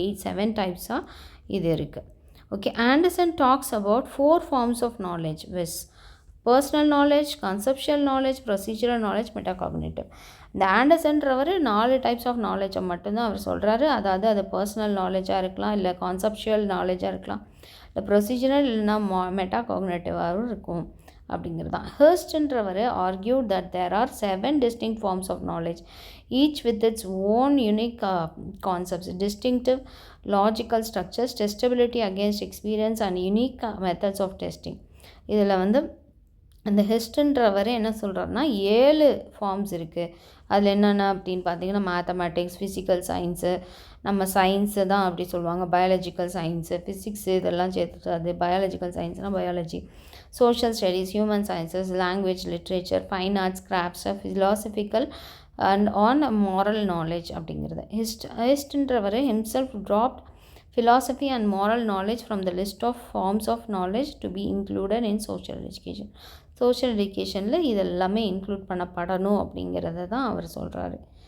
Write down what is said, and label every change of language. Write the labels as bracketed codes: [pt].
[ta] 7 டைப்ஸாக இது இருக்குது. [en] Okay, Anderson talks about 4 forms of knowledge viz personal knowledge, conceptual knowledge, procedural knowledge, metacognitive. [ta] இந்த ஆண்டர்சன்றவர் 4 types of நாலேஜை மட்டும்தான் அவர் சொல்கிறாரு. அதாவது அது பர்சனல் நாலேஜாக இருக்கலாம், இல்லை கான்செப்ஷுவல் நாலேஜாக இருக்கலாம், இல்லை ப்ரொசீஜரல் இல்லைனா மெட்டாகாக்னிட்டிவாகவும் இருக்கும் அப்படிங்கிறது தான். [en] ஹர்ஸ்ட்ன்றவர் argued that there are 7 distinct forms of knowledge, each with its own unique concepts, distinctive logical structures, testability against experience and unique methods of testing. [ta] இதில் அந்த ஹெஸ்ட்ன்றவர் என்ன சொல்கிறாருன்னா 7 ஃபார்ம்ஸ் இருக்குது. அதில் என்னென்ன அப்படின்னு பார்த்தீங்கன்னா மேத்தமேட்டிக்ஸ், ஃபிசிக்கல் சயின்ஸு, நம்ம சயின்ஸு தான் அப்படி சொல்லுவாங்க, பயாலஜிக்கல் சயின்ஸு, ஃபிசிக்ஸு இதெல்லாம் சேர்த்துட்டு அது biological சயின்ஸ்னால் biology, social studies, human sciences, language, literature, fine arts, crafts, philosophical and on moral knowledge அப்படிங்கிறது. [en] ஹிஸ்ட்ன்றவர் himself dropped philosophy and moral knowledge from the list of forms of knowledge to be included in social education. [ta] Social எஜுகேஷனில் இது எல்லாமே include பண்ணப்படணும் அப்படிங்கிறத தான் அவர் சொல்கிறாரு.